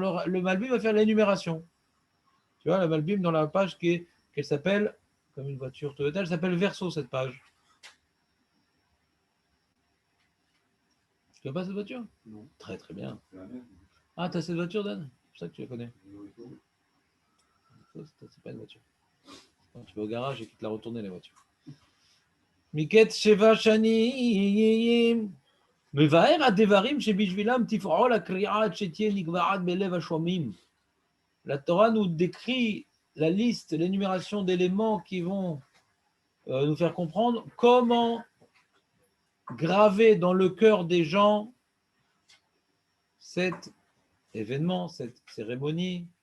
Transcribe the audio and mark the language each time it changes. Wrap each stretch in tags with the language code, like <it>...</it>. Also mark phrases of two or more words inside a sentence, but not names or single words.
<fr>Alors, le Malbim va faire l'énumération. Tu vois, le Malbim, dans la page qu'elle s'appelle, comme une voiture Toyota, elle s'appelle Verso, cette page. Tu vois pas cette voiture? Non. Très, très bien. C'est la même. Ah, tu as cette voiture, Dan? C'est pour ça que tu la connais. C'est pas une voiture. Quand tu vas au garage et qu'ils te la retourner, la voiture.</fr> <he>מקץ שבע שנים. מבאר הדברים שבשבילם תפעול הקריאה עד שתהיה נגבעת בלב השומעים.</he> <fr>La Torah nous décrit la liste, l'énumération d'éléments qui vont nous faire comprendre comment graver dans le cœur des gens cet événement, cette cérémonie.</fr>